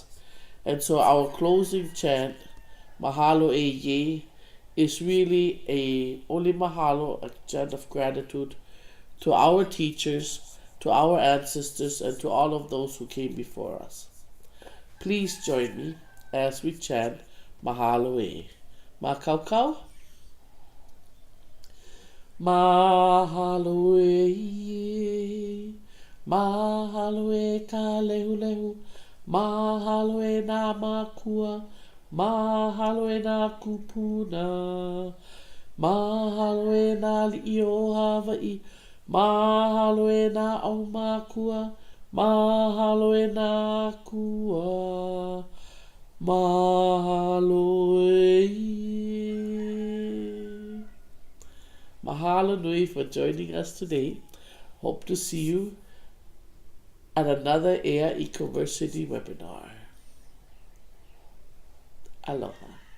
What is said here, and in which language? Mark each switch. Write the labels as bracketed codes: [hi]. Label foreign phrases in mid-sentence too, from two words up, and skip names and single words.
[en] And so our closing chant, [haw] Mahalo e Ye, [en] is really a only mahalo, a chant of gratitude to our teachers, to our ancestors, and to all of those who came before us. Please join me as we chant [haw] Mahalo e. Makaukau. Mahalo e Ye. Mahalo e ka lehu lehu, mahalo e nā mākua, mahalo e nā kupuna, mahalo e nā li'i o Hawaii, mahalo e nā au mākua, mahalo e nā kua, mahalo e. Mahalo nui [en] for joining us today. Hope to see you at another Ea Ecoversity webinar. Aloha.